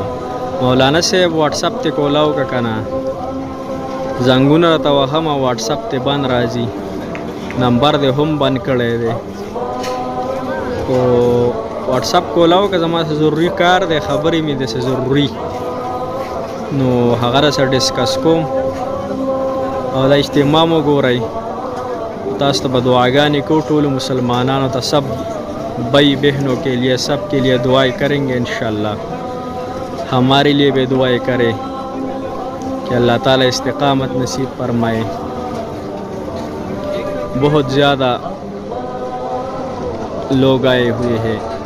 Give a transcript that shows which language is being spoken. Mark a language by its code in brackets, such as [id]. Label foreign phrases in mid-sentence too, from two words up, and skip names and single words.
[ps] مولانا صاحب واتس اپ ته کولاو که کنه زنګونه ته وهم واتس اپ ته بند راځي نمبر دې هم بند کړی دی او واتس اپ کولاو که زما ضروری کار دی خبرې مې د ضروری نو هغه سره ډسکس کوم او د اجتماع مو ګورئ تاسو ته به دعاګانې کو ټولو مسلمانانو ته [ur] سب بھائی بہنوں کے لیے سب کے لیے دعائیں کریں گے انشاءاللہ. ہمارے لیے بھی دعائیں کرے کہ اللہ تعالیٰ استقامت نصیب فرمائے. بہت زیادہ لوگ آئے ہوئے ہیں.